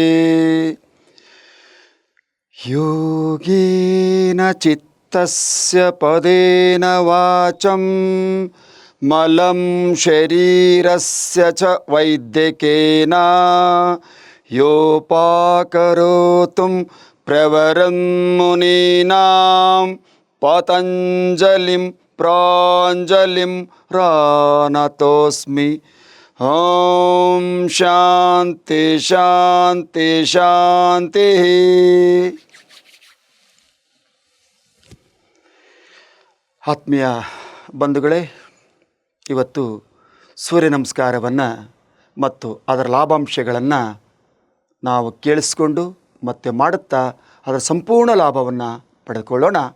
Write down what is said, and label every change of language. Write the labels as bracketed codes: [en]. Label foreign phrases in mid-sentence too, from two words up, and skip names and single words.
[sa] योगेन चित्तस्य पदेन वाचं मलं शरीरस्य च वैद्यकेन योपाकरोतुं प्रवरं मुनीनां पतञ्जलिं प्राञ्जलिं प्रणतोऽस्मि। ओम शांति शांति शांतिः। [kn] ಆತ್ಮೀಯ ಬಂಧುಗಳೇ, ಇವತ್ತು ಸೂರ್ಯ ನಮಸ್ಕಾರವನ್ನು ಮತ್ತು ಅದರ ಲಾಭಾಂಶಗಳನ್ನು ನಾವು ಕೇಳಿಸ್ಕೊಂಡು ಮತ್ತೆ ಮಾಡುತ್ತಾ ಅದರ ಸಂಪೂರ್ಣ ಲಾಭವನ್ನು ಪಡೆದುಕೊಳ್ಳೋಣ.